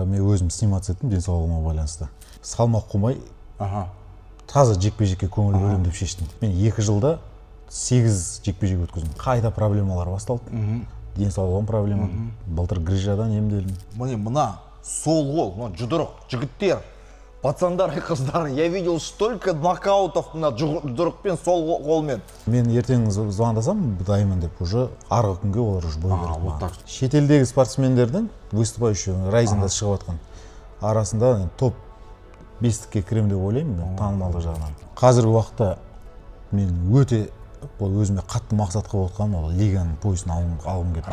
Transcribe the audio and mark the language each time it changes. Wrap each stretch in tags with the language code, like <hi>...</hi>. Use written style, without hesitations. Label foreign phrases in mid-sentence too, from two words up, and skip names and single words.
<kk>Мен өзім сниматься еттім денсаулығыма байланысты. Салмақ қумай таза жекпе-жекке көңіл бөлем деп шештім. Мен 2 жылда 8 жекпе-жек өткіздім. Қайта проблемалар басталды. Денсаулығым проблема. Былтыр грижадан емделдім. Мына сол қол, жұдырық жігіттер, пацандар и қыздар,</kk> <ru>я видел столько нокаутов на</ru> <kk>жұдырықпен сол қолмен. Мен ертең звондасам дайымын деп уже арғы күнге олар уже бой береді. Шетелдегі спортсмендердің выступающий Райзенда шығып жатқан арасында топ 5-ке кірем деп ойлаймын, танымалдық жағынан. Қазіргі уақытта мен өте өзіме қатты мақсат қылып отқаным ол лиганың поясын алғым келді.</kk>